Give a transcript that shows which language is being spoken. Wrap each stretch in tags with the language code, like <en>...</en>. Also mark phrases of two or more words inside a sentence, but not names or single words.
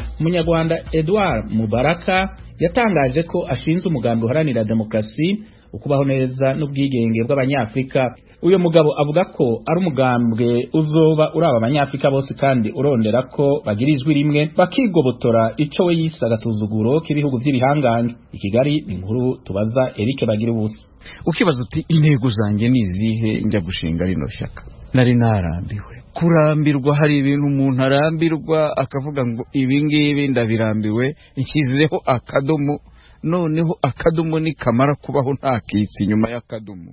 <rn>Umunyarwanda Edouard Mubaraka yatangaje ko ashinze umugambi uharanira demokrasi, ukubaho neza n'ubwigenge bw'abanyafrika. Uyo mugabo avuga ko ari umugambwe uzoba uraba abanyafrika bose kandi urondera ko bagira ijwi rimwe bakigobotora ico we yise agasuzuguro k'ibihugu by'ibihanganye. I Kigali ni inkuru tubaza Eric Bagirubusa.</rn> <rw>Ukibaza uti intego zanjye nizihe njya gushinga rino shyaka? Nari narambiwe. Kurambirwa, hari ibintu umuntu arambirwa akavuga ngo ibi ngibi ndabirambiwe, nshyizeho akadomo noneho akadomo ni kamara kubaho nta kitsi nyuma y'akadomo.</rw>